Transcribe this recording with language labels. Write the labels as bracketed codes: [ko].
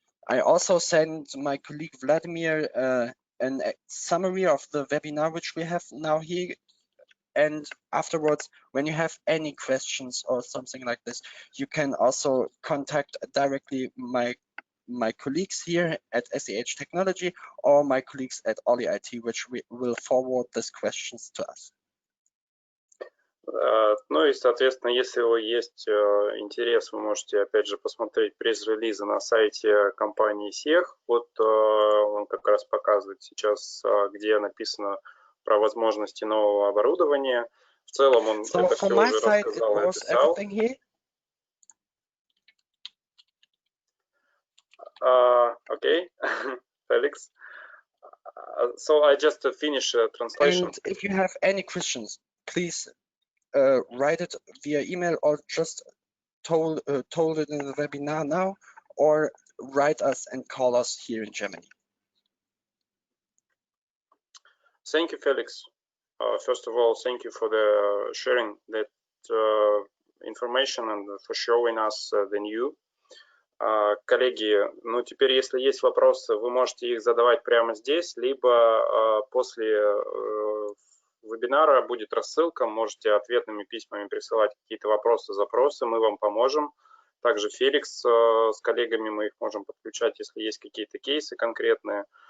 [en] I also sent my colleague Vladimir a summary of the webinar which we have now here, and afterwards, when you have any questions or something like this, you can also contact directly my colleagues here at SEH Technology or my colleagues at ОЛЛИ IT, which will forward these questions to us. [ru] Ну и, соответственно, если у вас есть интерес, вы можете, опять же, посмотреть пресс-релизы на сайте компании SEH. Вот он как раз показывает сейчас, где написано про возможности нового оборудования. В целом он это все уже рассказал и описал. [en] Okay, Felix. So I just finish translation. And if you have any questions, please write it via email or just told it in the webinar now, or write us and call us here in Germany. Thank you, Felix. First of all, thank you for the sharing that information and for showing us the new. [ru] Коллеги, ну теперь, если есть вопросы, вы можете их задавать прямо здесь, либо после вебинара будет рассылка, можете ответными письмами присылать какие-то вопросы, запросы, мы вам поможем. Также Феликс с коллегами, мы их можем подключать, если есть какие-то кейсы конкретные.